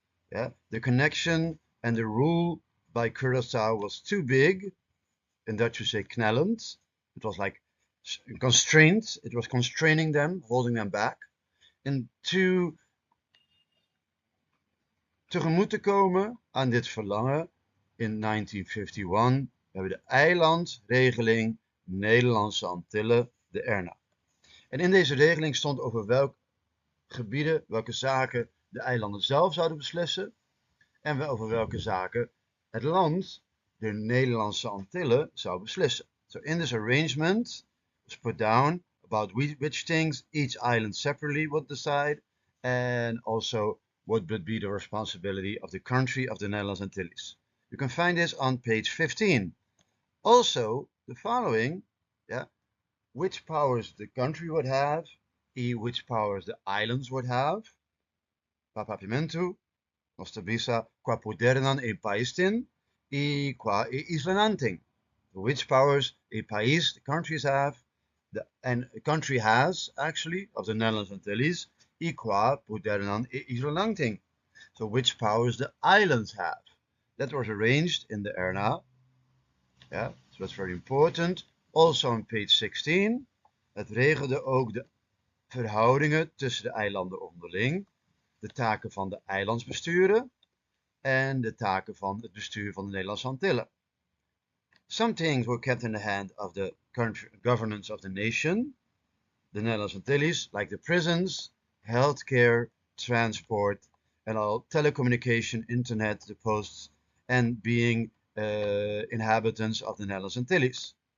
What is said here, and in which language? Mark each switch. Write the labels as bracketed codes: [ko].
[en] Yeah, the connection and the rule by Curaçao was too big. In Dutch you say knellend. It was like constrained. It was constraining them, holding them back. [nl] En tegemoet te komen aan dit verlangen in 1951 hebben we de eilandregeling Nederlandse Antillen, de ERNA. En in deze regeling stond over welke gebieden, welke zaken de eilanden zelf zouden beslissen en over welke zaken het land, de Nederlandse Antillen, zou beslissen. [en] So in this arrangement was put down about which things each island separately would decide and also what would be the responsibility of the country of the Netherlands Antilles. You can find this on page 15. Also, the following, which powers the country would have, which powers the islands would have, [pap] papapimentu, nostabisa, qua podernan e paistin, qua islananting. [en] Which powers a país, the countries have, and a country has, actually, of the Netherlands Antilles, [pap] qua podernan e islananting. [en] So which powers the islands have. That was arranged in the ERNA. Yeah, so that's very important. Also on page 16. [nl] Het regelde ook de verhoudingen tussen de eilanden onderling, de taken van de eilandsbesturen en de taken van het bestuur van de Nederlandse Antillen. [en] Some things were kept in the hand of the governance of the nation, the Netherlands Antilles, like the prisons, healthcare, transport, and all telecommunication, internet, the posts, and being inhabitants of the Netherlands Antilles.